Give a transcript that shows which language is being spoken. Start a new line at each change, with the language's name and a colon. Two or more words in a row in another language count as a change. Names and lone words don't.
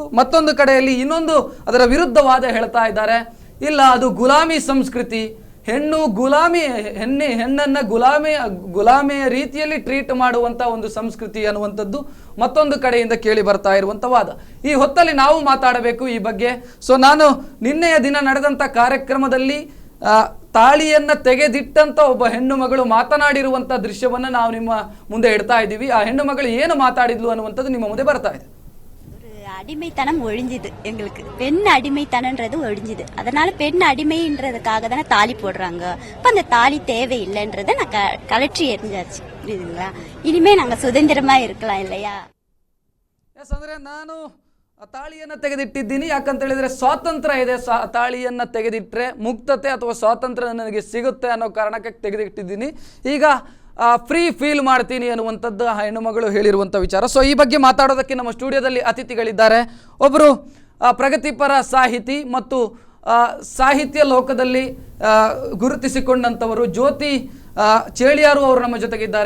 Kannada: ಮತ್ತೊಂದು ಕಡೆಯಲ್ಲಿ ಇನ್ನೊಂದು ಅದರ ವಿರುದ್ಧವಾದ ಹೇಳ್ತಾ ಇದ್ದಾರೆ, ಇಲ್ಲ ಅದು ಗುಲಾಮಿ ಸಂಸ್ಕೃತಿ, ಹೆಣ್ಣನ್ನ ಗುಲಾಮೆಯ ರೀತಿಯಲ್ಲಿ ಟ್ರೀಟ್ ಮಾಡುವಂತ ಒಂದು ಸಂಸ್ಕೃತಿ ಅನ್ನುವಂಥದ್ದು ಮತ್ತೊಂದು ಕಡೆಯಿಂದ ಕೇಳಿ ಬರ್ತಾ ಇರುವಂತ ವಾದ. ಈ ಹೊತ್ತಲ್ಲಿ ನಾವು ಮಾತಾಡಬೇಕು ಈ ಬಗ್ಗೆ. ಸೊ ನಾನು ನಿನ್ನೆಯ ದಿನ ನಡೆದಂತ ಕಾರ್ಯಕ್ರಮದಲ್ಲಿ ತಾಳಿಯನ್ನ ತೆಗೆದಿಟ್ಟಂತ ಒಬ್ಬ ಹೆಣ್ಣು ಮಗಳು ಮಾತನಾಡಿರುವಂತ ದೃಶ್ಯವನ್ನ ನಾವು ನಿಮ್ಮ ಮುಂದೆ ಇಡ್ತಾ ಇದ್ದೀವಿ. ಆ ಹೆಣ್ಣು ಮಗಳು ಏನು ಮಾತಾಡಿದ್ಲು ಅನ್ನುವಂಥದ್ದು ನಿಮ್ಮ ಮುಂದೆ ಬರ್ತಾ ಇದೆ.
Tamil: அடிமைத்தனம் ஒழிஞ்சுது. எங்களுக்கு பெண் அடிமைத்தனன்றது ஒழிஞ்சுது. அதனால பெண் அடிமைன்றதுக்காக தானே தாலி போடுறாங்க. இப்ப அந்த தாலி தேவையில்லைன்றத நான் கலற்றி எரிஞ்சாச்சு. புரியுதுங்களா? இனிமே நாங்க சுதந்திரமா இருக்கலாம் இல்லையா?
Kannada: ಅಂದ್ರೆ ನಾನು ತಾಳಿಯನ್ನ ತೆಗೆದಿಟ್ಟಿದ್ದೀನಿ, ಯಾಕಂತ ಹೇಳಿದ್ರೆ ಸ್ವಾತಂತ್ರ್ಯ ಇದೆ, ತಾಳಿಯನ್ನ ತೆಗೆದಿಟ್ರೆ ಮುಕ್ತತೆ ಅಥವಾ ಸ್ವಾತಂತ್ರ್ಯ ನನಗೆ ಸಿಗುತ್ತೆ ಅನ್ನೋ ಕಾರಣಕ್ಕೆ ತೆಗೆದಿಟ್ಟಿದ್ದೀನಿ, ಈಗ
English: free feel
Kannada: ಮಾಡ್ತೀನಿ ಅನ್ನುವಂಥದ್ದು ಆ ಹೆಣ್ಣುಮಗಳು ಹೇಳಿರುವಂಥ ವಿಚಾರ. ಸೊ ಈ ಬಗ್ಗೆ ಮಾತಾಡೋದಕ್ಕೆ ನಮ್ಮ ಸ್ಟುಡಿಯೋದಲ್ಲಿ ಅತಿಥಿಗಳಿದ್ದಾರೆ. ಒಬ್ಬರು ಪ್ರಗತಿಪರ ಸಾಹಿತಿ ಮತ್ತು ಸಾಹಿತ್ಯ ಲೋಕದಲ್ಲಿ ಗುರುತಿಸಿಕೊಂಡಂಥವರು ಜ್ಯೋತಿ ಚೇಳಿಯಾರು ಅವರು ನಮ್ಮ ಜೊತೆಗಿದ್ದಾರೆ.